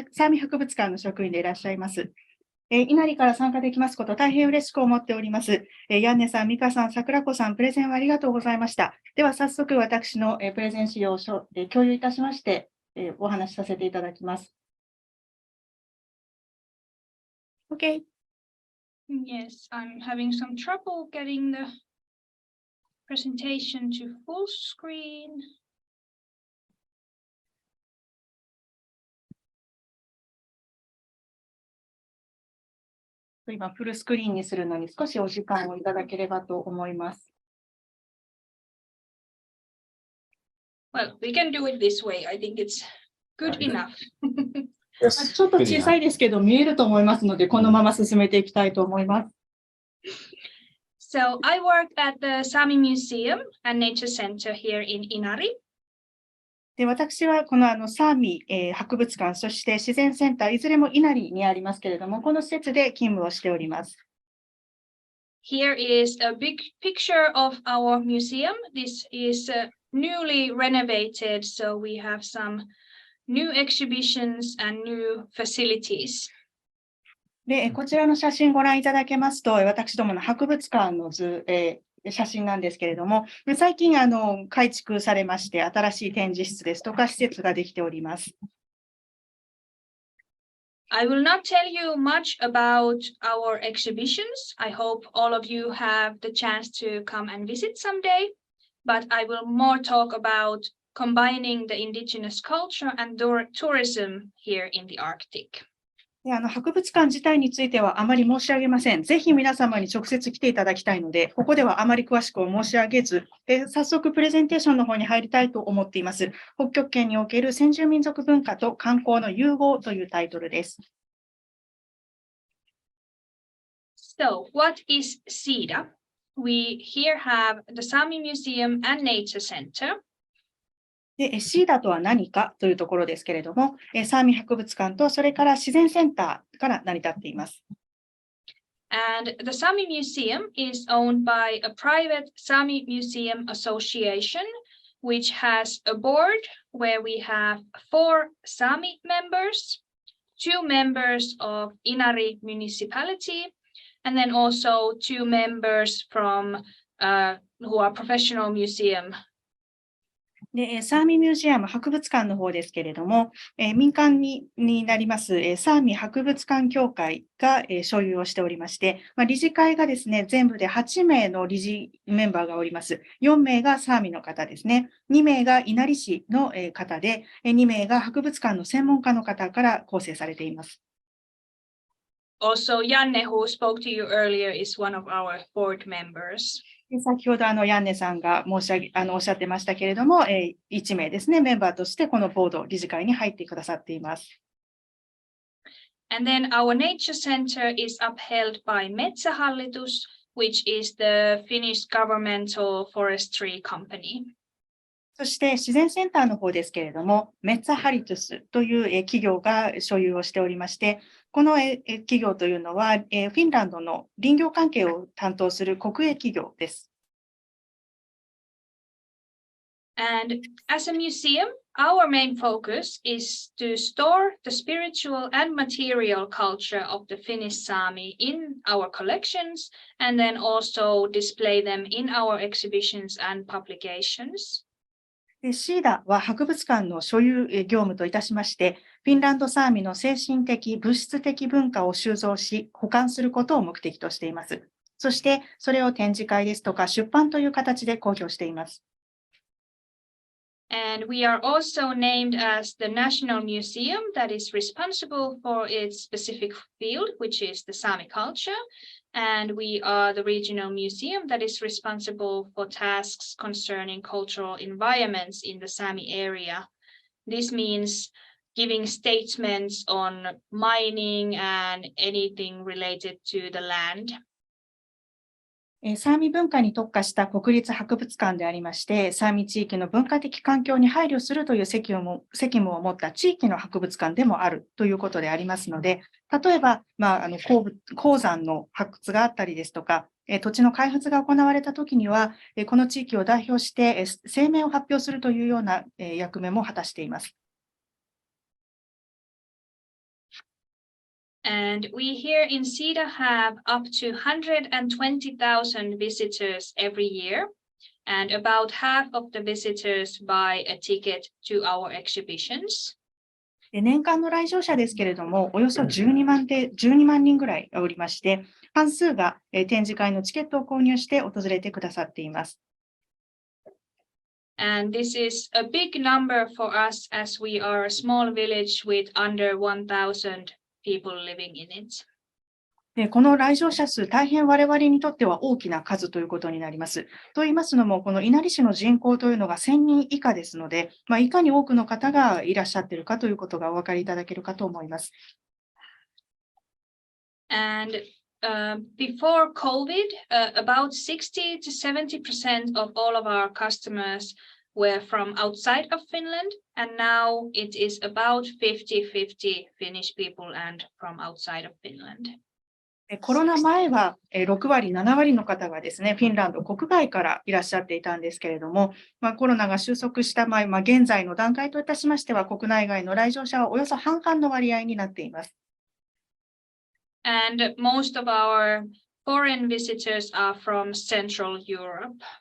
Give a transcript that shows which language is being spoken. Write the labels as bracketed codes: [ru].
[ja] サーミ博物館の職員でいらっしゃいます。稲荷から参加できますこと大変嬉しく思っております。ヤンネさん、ミカさん、桜子さん、プレゼンをありがとうございました。では早速私のプレゼン資料を共有いたしまして、お話しさせていただきます。 [en] Okay. Yes, I'm having some trouble getting the presentation to full screen. [ja] 今、フルスクリーンにするのに少しお時間をいただければと思います。 [en] Well, we can do it this way. I think it's good enough. [ja] ちょっと小さいですけど、見えると思いますので、このまま進めていきたいと思います。 [en] So I work at the Sami Museum and Nature Center here in Inari. [ja] で、私はこのサーミ博物館、そして自然センター、いずれも稲荷にありますけれども、この施設で勤務をしております。 [en] Here is a big picture of our museum. This is newly renovated, so we have some new exhibitions and new facilities. [ja] で、こちらの写真ご覧いただけますと、私どもの博物館の写真なんですけれども、最近改築されまして、新しい展示室ですとか施設ができております。 [en] I will not tell you much about our exhibitions. I hope all of you have the chance to come and visit someday, but I will more talk about combining the indigenous culture and tourism here in the Arctic. [ja] で、博物館自体についてはあまり申し上げません。ぜひ皆様に直接来ていただきたいので、ここではあまり詳しく申し上げず、早速プレゼンテーションの方に入りたいと思っています。北極圏における先住民族文化と観光の融合というタイトルです。 [en] So, what is SIDA? We here have the Sami Museum and Nature Center. [ja] で、シーダとは何かというところですけれども、サーミ博物館とそれから自然センターから成り立っています。 [en] And the Sami Museum is owned by a private Sami Museum Association, which has a board where we have 4 Sami members, 2 members of Inari municipality, and then also 2 members from who are professional museum. [ja] で、サーミミュージアム博物館の方ですけれども、民間になります、サーミ博物館協会が、所有をしておりまして、理事会がですね、全部で8名の理事メンバーがおります。 4名がサーミの方ですね。2名が稲荷市の方で、2名が博物館の専門家の方から構成されています。 [en] Also, Janne, who spoke to you earlier, is one of our board members. [ja] 先ほどヤンネさんがおっしゃってましたけれども、1名ですね、メンバーとしてこのボード、理事会に入ってくださっています。 [en] And then our nature center is upheld by Metsähallitus, which is the Finnish governmental forestry company. [ja] そして自然センターの方ですけれども、メッツァハリトゥスという企業が所有をしておりまして、この企業というのはフィンランドの林業関係を担当する国営企業です。 [en] And as a museum, our main focus is to store the spiritual and material culture of the Finnish Sami in our collections and then also display them in our exhibitions and publications. [ja] シーダは博物館の所有業務といたしまして、フィンランドサーミの精神的、物質的文化を収蔵し、保管することを目的としています。そして、それを展示会ですとか出版という形で公表しています。 [en] And we are also named as the national museum that is responsible for its specific field, which is the Sami culture. And we are the regional museum that is responsible for tasks concerning cultural environments in the Sami area. This means giving statements on mining and anything related to the land. [ja] サーミ文化に特化した国立博物館でありまして、サーミ地域の文化的環境に配慮するという責務を持った地域の博物館でもあるということでありますので、例えば、鉱山の発掘があったりですとか、土地の開発が行われたときには、この地域を代表して声明を発表するというような役目も果たしています。 [en] And we here in SIDA have up to 120,000 visitors every year, and about half of the visitors buy a ticket to our exhibitions. [ja] 年間の来場者ですけれども、およそ12万人ぐらいおりまして、半数が展示会のチケットを購入して訪れてくださっています。 [en] And this is a big number for us as we are a small village with under 1,000 people living in it. [ja] この来場者数、大変我々にとっては大きな数ということになります。と言いますのも、この稲荷市の人口というのが1000人以下ですので、いかに多くの方がいらっしゃっているかということがお分かりいただけるかと思います。 [en] And before COVID, about 60 to 70% of all of our customers were from outside of Finland, and now it is about 50-50 Finnish people and from outside of Finland. [ja] コロナ前は6割、7割の方がですね、フィンランド国外からいらっしゃっていたんですけれども、コロナが収束した現在の段階といたしましては、国内外の来場者はおよそ半々の割合になっています。 [en] And most of our foreign visitors are from Central Europe.